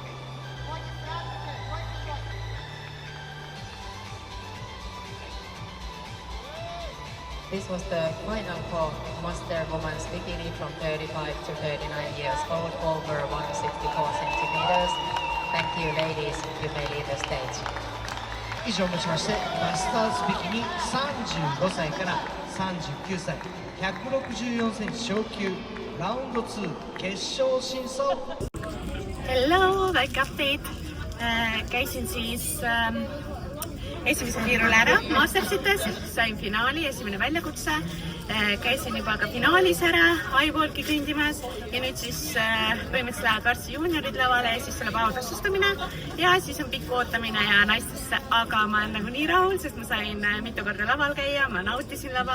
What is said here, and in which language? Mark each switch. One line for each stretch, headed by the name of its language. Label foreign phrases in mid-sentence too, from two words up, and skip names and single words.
English: This was the final for Master Women's Bikini from 35 to 39 years old, over 164 centimeters. Thank you, ladies. You may leave the stage.
Japanese: 以上をもちましてマスターズビキニ35歳から39歳164センチ昇級ラウンド2決勝審査を
Estonian: Hello, väike update. Käisin siis esimesel tiirul ära Mastersites, sain finaali, esimene väljakutse. Käisin juba ka finaalis ära Highwalki kõndimas ja nüüd siis põhimõtteliselt lähevad varsti juuniorid lavale ja siis tuleb autasustamine ja siis on pikk ootamine ja naistesse, aga ma olen nagu nii rahul, sest ma sain mitu korda laval käia, ma nautisin lava.